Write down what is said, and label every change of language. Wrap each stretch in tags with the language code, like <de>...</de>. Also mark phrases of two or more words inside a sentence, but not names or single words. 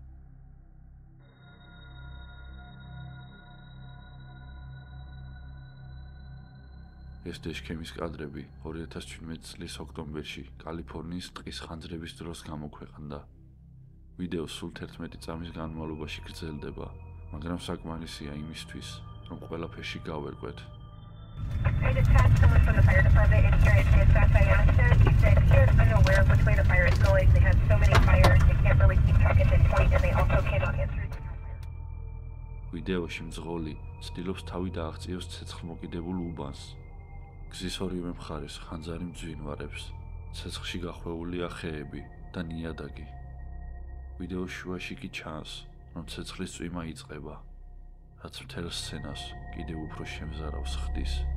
<ka>ეს დეშქემის კადრები 2017 წლის ოქტომბერში კალიფორნიის ტყის ხანძრების დროს გამოქვეყნდა. ვიდეო სულ 11 წამის განმავლობაში გრძელდება, მაგრამ საკმარისია იმისთვის, რომ ყველაფერში გავერკვეთ.</ka> <en>I just had someone from the fire department in here and dispatch. I asked him, he said he is unaware of which way the fire is going. They have so many fires, they can't really keep track at this point, and they also cannot answer the fire.</en> <ka>ვიდეოში მძღოლი ცდილობს თავი დააღწიოს ცეცხლმოკიდებულ უბანს. გზის ორივე მხარეს ხანძარი მძვინვარებს, ცეცხლში გახვეულია ხეები და ნიადაგი. ვიდეოს შუაში კი ჩანს, რომ ცეცხლის წვიმა იწყება, რაც მთელ სცენას კიდევ უფრო შემზარავს ხდის.</ka>